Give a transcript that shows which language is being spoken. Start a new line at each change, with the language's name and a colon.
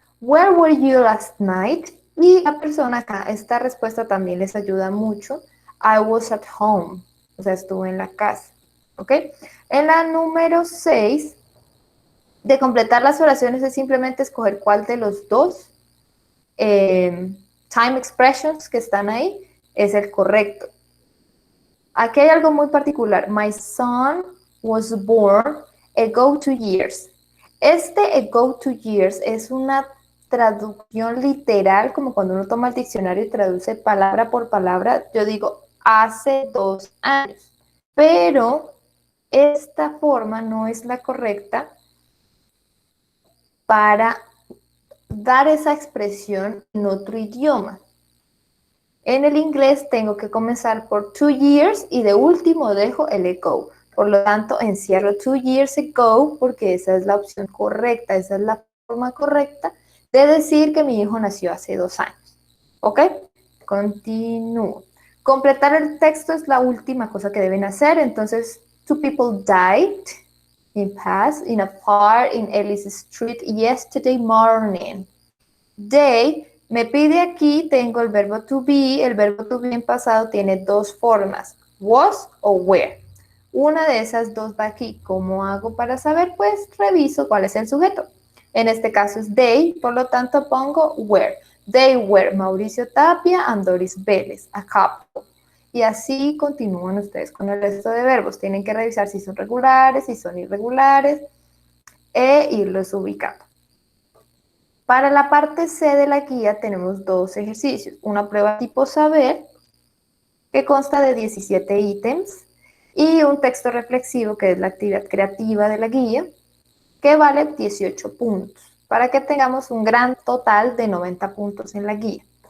English: Where were you last night?
Spanish: Y la persona acá, esta respuesta también les ayuda mucho.
English: I was at home.
Spanish: O sea, estuve en la casa. ¿Ok? En la número 6, de completar las oraciones es simplemente escoger cuál de los dos
English: time expressions
Spanish: que están ahí es el correcto. Aquí hay algo muy particular.
English: My son was born ago 2 years.
Spanish: Este
English: ago 2 years
Spanish: es una traducción literal, como cuando uno toma el diccionario y traduce palabra por palabra. Yo digo, hace 2 años. Pero esta forma no es la correcta para dar esa expresión en otro idioma. En el inglés tengo que comenzar por 2 years y de último dejo el ago. Por lo tanto, encierro
English: 2 years ago
Spanish: porque esa es la opción correcta, esa es la forma correcta de decir que mi hijo nació hace 2 años. ¿Ok? Continúo. Completar el texto es la última cosa que deben hacer. Entonces,
English: 2 people died in past in a fire in Ellis Street yesterday morning.
Spanish: They me pide aquí, tengo el verbo to be en pasado tiene 2 formas, was o were. una de esas dos va aquí. ¿Cómo hago para saber? Pues reviso cuál es el sujeto. En este caso es they, por lo tanto pongo were.
English: They were Mauricio Tapia and Doris Vélez, a couple.
Spanish: Y así continúan ustedes con el resto de verbos. Tienen que revisar si son regulares, si son irregulares e irlos ubicando. Para la parte C de la guía tenemos dos ejercicios. Una prueba tipo saber, que consta de 17 ítems, y un texto reflexivo, que es la actividad creativa de la guía, que vale 18 puntos, para que tengamos un gran total de 90 puntos en la guía.